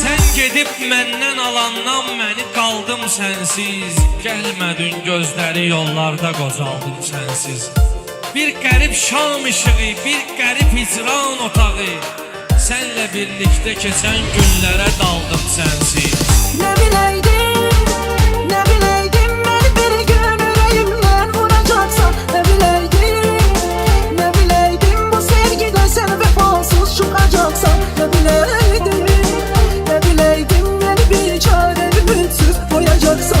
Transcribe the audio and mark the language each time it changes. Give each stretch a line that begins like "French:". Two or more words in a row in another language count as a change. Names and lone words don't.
Azerbaijani: gedib məndən alandan məni qaldım sənsiz. Gəlmədin gözləri yollarda qocaldım sənsiz. Bir qərib şam işığı, bir qərib hicran otağı, sənlə birlikdə keçən günlərə daldım sənsiz.
Turkish: Ne bileydim, ne bileydim beni bir gün yüreğimden vuracaksan. Ne bileydim, ne bileydim bu sevgide sen vefasız çıkacaksan. Ne bileydim, ne bileydim beni bir çare ümitsiz koyacaksan.